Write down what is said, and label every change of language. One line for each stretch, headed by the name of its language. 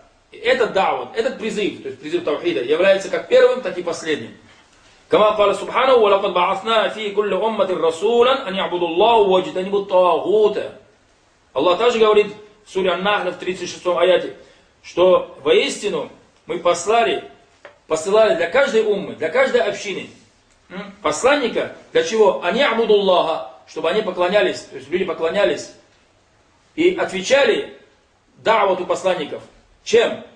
Russian: Этот дават, этот призыв, то есть призыв тавхида, является как первым, так и последним.
Arabic: كما قال سبحانه ولقد بعثنا في كل أمة رسولا أن يعبدوا الله واجتنبوا الطاغوت.
Russian: Аллах также говорит в суре Ан-Нахл в 36 аяте, что воистину мы посылали для каждой уммы, для каждой общины посланника, для чего? Они
Arabic: عبدوا الله,
Russian: чтобы они поклонялись, то есть люди поклонялись и отвечали дааву посланников. Чем?